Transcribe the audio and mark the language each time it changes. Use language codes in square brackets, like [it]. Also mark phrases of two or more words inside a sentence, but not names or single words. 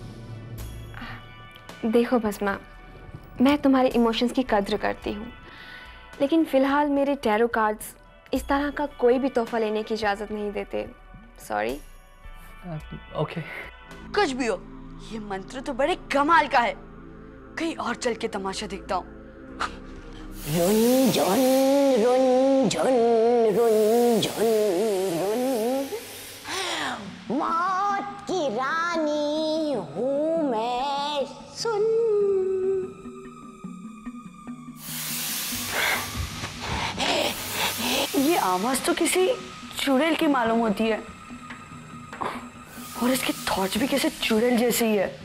[hi] देखो भस्मा, मैं तुम्हारे इमोशंस की कद्र करती हूँ, लेकिन फिलहाल मेरे [en] tarot cards [hi] इस तरह का कोई भी तोहफा लेने की इजाजत नहीं देते। सॉरी। ओके। कुछ भी हो, ये मंत्र तो बड़े कमाल का है। कहीं और चल के तमाशा देखता हूँ। रुन झुन रुन झुन रुन झुन रुन, मौत की रानी हूँ मैं, सुन। ये आवाज तो किसी चुड़ैल की मालूम होती है और इसके थॉट्स भी किसी चुड़ैल जैसे ही है।